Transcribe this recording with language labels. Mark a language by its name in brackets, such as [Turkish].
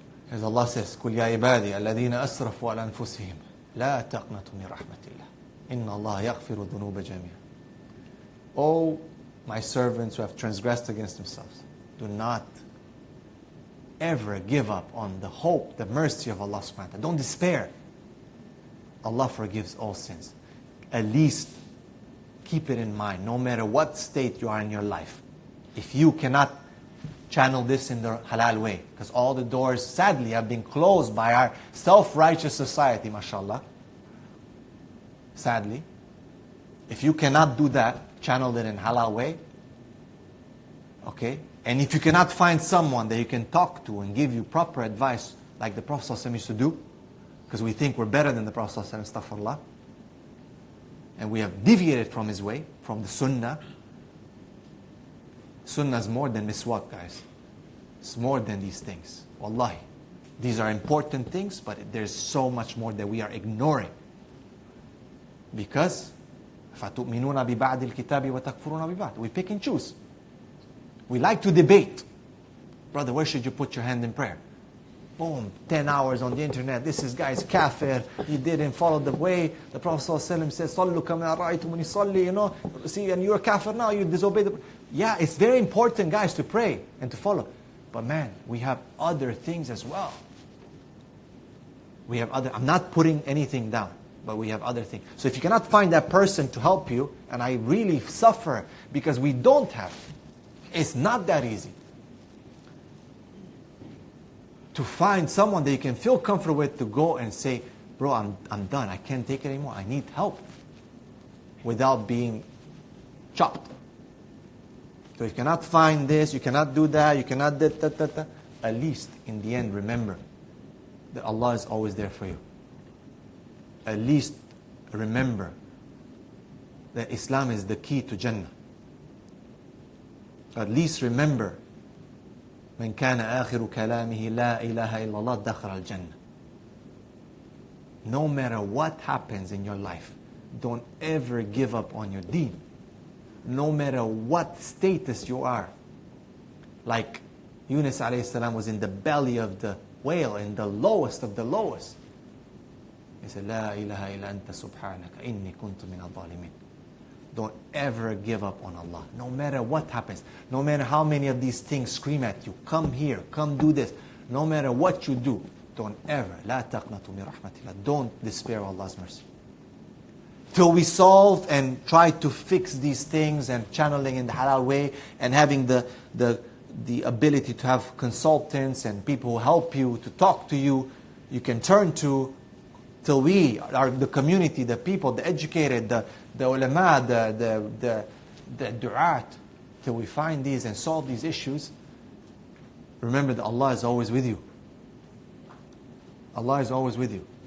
[English] As Allah says, [Arabic] قُلْ يَا عِبَادِي الَّذِينَ أَسْرَفُوا عَلَى أَنفُسِهِمْ لَا تَقْنَطُوا مِنْ رَحْمَةِ اللَّهِ إِنَّ اللَّهَ يَغْفِرُ الذُّنُوبَ جَمِيعًا. [English] O my servants who have transgressed against themselves, do not ever give up on the hope, the mercy of Allah subhanahu wa ta'ala. Don't despair. Allah forgives all sins. At least keep it in mind, no matter what state you are in your life. If you cannot channel this in the halal way, because all the doors sadly have been closed by our self-righteous society, mashallah. Sadly. If you cannot do that, channel it in halal way. Okay? And if you cannot find someone that you can talk to and give you proper advice, like the Prophet ﷺ used to do, because we think we're better than the Prophet ﷺ, astaghfirullah, and we have deviated from his way, from the sunnah. Sunnah is more than miswak, guys. It's more than these things. Wallahi. These are important things, but there's so much more that we are ignoring. Because [Arabic] فَتُؤْمِنُونَ بِبَعْدِ الْكِتَابِ وَتَكْفُرُونَ بِبَعْدِ. [English] We pick and choose. We like to debate. Brother, where should you put your hand in prayer? Boom, 10 hours on the internet. This guy's kafir. He didn't follow the way. The Prophet ﷺ said, [Arabic] "Sallu kama ra'aytumuni salli." [English] You know, see, and you're a kafir now. You disobey the. Yeah, it's very important, guys, to pray and to follow. But man, we have other things as well. We have other. I'm not putting anything down, but we have other things. So if you cannot find that person to help you, and I really suffer because we don't have. It's not that easy to find someone that you can feel comfortable with to go and say, bro, I'm done. I can't take it anymore. I need help. Without being chopped. So if you cannot find this, you cannot do that, you cannot that. At least in the end, remember that Allah is always there for you. At least remember that Islam is the key to Jannah. At least remember, [Arabic] من كان آخر كلامه لا إله إلا الله دخل الجنة. [English] No matter what happens in your life, don't ever give up on your deen. No matter what status you are. Like Yunus alayhi salam was in the belly of the whale, in the lowest of the lowest. He said, [Arabic] لا إله إلا أنت سبحانك إني كنت من الظالمين. [English] Don't ever give up on Allah. No matter what happens. No matter how many of these things scream at you. Come here. Come do this. No matter what you do. Don't ever. [Arabic] لا تقنطوا من رحمة الله. [English] Don't despair of Allah's mercy. Till we solve and try to fix these things and channeling in the halal way and having the ability to have consultants and people who help you, to talk to you, you can turn to, till we are the community, the people, the educated, the ulama, the du'at, till we find these and solve these issues, remember that Allah is always with you. Allah is always with you.